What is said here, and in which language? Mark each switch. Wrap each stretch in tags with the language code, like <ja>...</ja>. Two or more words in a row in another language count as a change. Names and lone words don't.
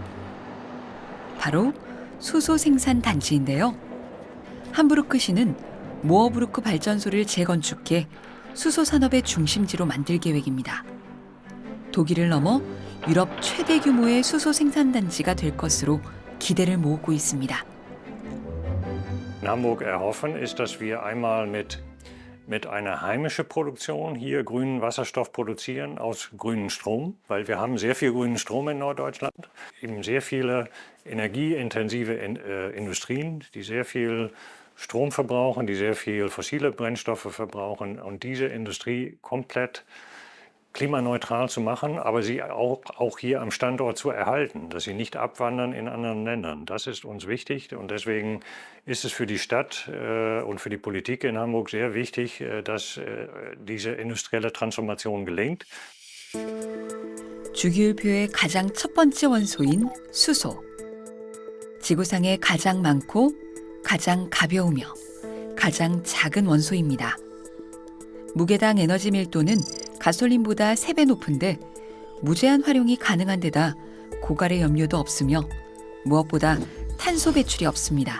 <ko>바로 수소 생산 단지인데요. 함부르크시는 모어부르크 발전소를 재건축해 수소 산업의 중심지로 만들 계획입니다. 독일을 넘어 유럽 최대 규모의 수소 생산 단지가 될 것으로 기대를 모으고 있습니다.</ko> <de>In Hamburg erhoffen ist, dass wir einmal mit einer heimischen Produktion hier grünen Wasserstoff produzieren aus grünem Strom, weil wir haben sehr viel grünen Strom in Norddeutschland, eben sehr viele energieintensive Industrien, die sehr viel Strom verbrauchen, die sehr viel fossile Brennstoffe verbrauchen und diese Industrie komplett klimaneutral zu machen, aber sie auch hier am Standort zu erhalten, dass sie nicht abwandern in anderen Ländern. Das ist uns wichtig und deswegen ist es für die Stadt und für die Politik in Hamburg sehr wichtig, dass diese industrielle Transformation gelingt.</de> <ko>주기율표의 가장 첫 번째 원소인 수소. 지구상에 가장 많고 가장 가벼우며 가장 작은 원소입니다. 무게당 에너지 밀도는 가솔린보다 3배 높은데 무제한 활용이 가능한 데다 고갈의 염려도 없으며 무엇보다 탄소 배출이 없습니다.</ko>